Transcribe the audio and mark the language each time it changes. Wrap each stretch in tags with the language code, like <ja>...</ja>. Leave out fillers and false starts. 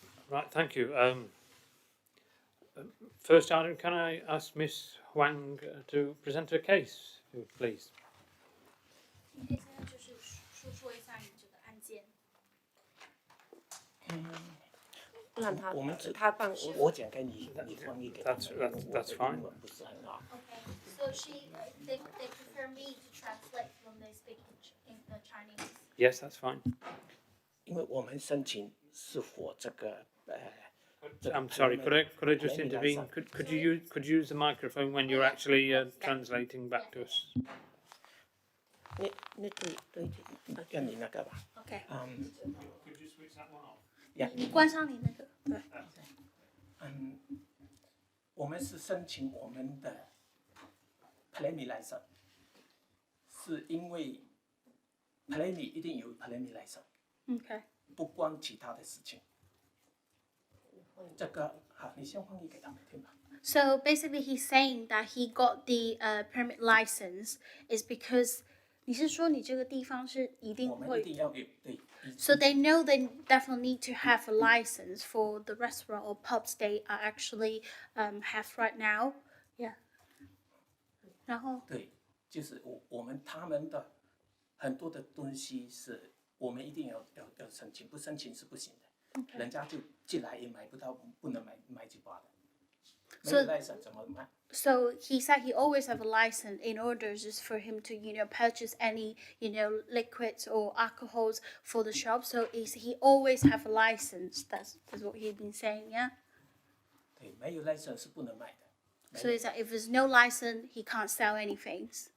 <en>Right, thank you. First item, can I ask Miss Huang to present her case, please?</en> <zh>可以现在就是说一下你这个案件。让他我们只他帮我讲给你，你翻译给他们。</zh> <en>That's fine.</en> <zh>英文不是很好。</zh> <en>Okay, so they prefer me to translate when they speak in the Chinese. Yes, that's fine.</en> <zh>因为我们申请是否这个</zh> <en>I'm sorry, could I just intervene? Could you use the microphone when you're actually translating back to us?</en> <zh>那对要你那个吧。</zh> <en>Okay. Could you switch that one off?</en> <zh>你关上你那个。对。我们是申请我们的 planning license， 是因为 planning 一定有 planning license，</zh> <en>Okay.</en> <zh>不关其他的事情。这个好，你先翻译给他们听吧。</zh> <en>So basically, he's saying that he got the permit license is because</en> <zh>你是说你这个地方是一定我们一会定要有对。</zh> <en>So they know they definitely need to have a license for the restaurant or pubs they are actually have right now. Yeah.</en> <zh>然后对，就是我们他们的很多的东西是我们一定要申请，不申请是不行的。人家就进来也买不到，不能买酒吧的。没有 license 怎么买？</zh> <en>So he said he always have a license in order just for him to, purchase any, liquids or alcohols for the shop. So he always have a license. That's what he's been saying, yeah?</en> <zh>对，没有 license 是不能卖的。</zh> <en>So he said if there's no license, he can't sell anything.</en>